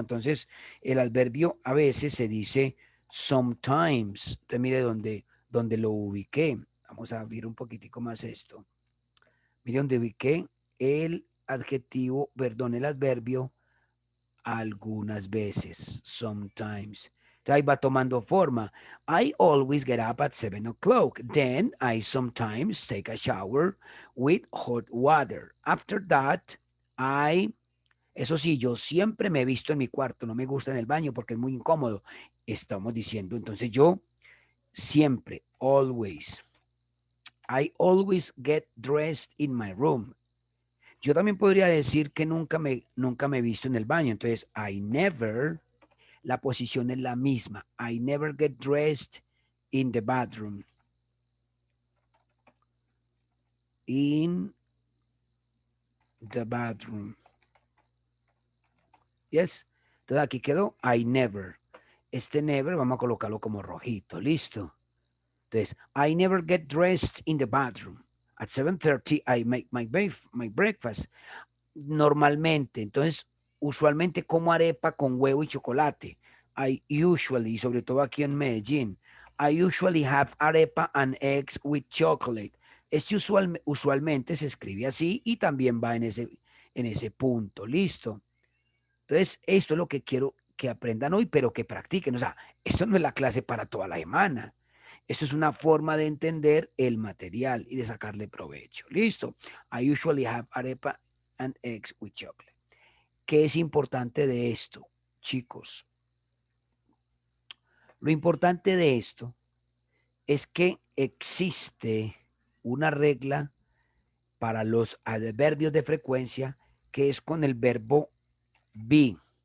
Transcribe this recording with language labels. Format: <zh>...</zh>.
<es>Entonces el adverbio a veces se dice sometimes. Usted mire donde lo ubiqué. Vamos a abrir un poquitico más esto. Mire donde ubiqué el adjetivo, perdón, el adverbio algunas veces, sometimes. Entonces ahí va tomando forma.</es> <en>I always get up at 7 o'clock. Then I sometimes take a shower with hot water. After that,</en> <es>eso sí, yo siempre me he visto en mi cuarto, no me gusta en el baño porque es muy incómodo. Estamos diciendo, entonces yo siempre, always,</es> <en>I always get dressed in my room.</en> <es>Yo también podría decir que nunca me he visto en el baño. Entonces,</es> <en>I never,</en> <es>la posición es la misma.</es> <en>I never get dressed in the bathroom. In the bathroom. Yes.</en> <es>Entonces aquí quedó</es> <en>I never.</en> <es>Este never vamos a colocarlo como rojito. Listo.</es> <en>Entonces, I never get dressed in the bathroom. At 7:30 I make my breakfast.</en> <es>Normalmente, entonces, usualmente como arepa con huevo y chocolate.</es> <en>I usually,</en> <es>sobre todo aquí en Medellín,</es> <en>I usually have arepa and eggs with chocolate.</en> <es>Este usualmente se escribe así y también va en ese punto. Listo. Entonces, esto es lo que quiero que aprendan hoy, pero que practiquen. O sea, esto no es la clase para toda la semana. Esto es una forma de entender el material y de sacarle provecho. Listo.</es> <en>I usually have arepa and eggs with chocolate.</en> <es>¿Qué es importante de esto, chicos? Lo importante de esto es que existe una regla para los adverbios de frecuencia que es con el verbo be.</es>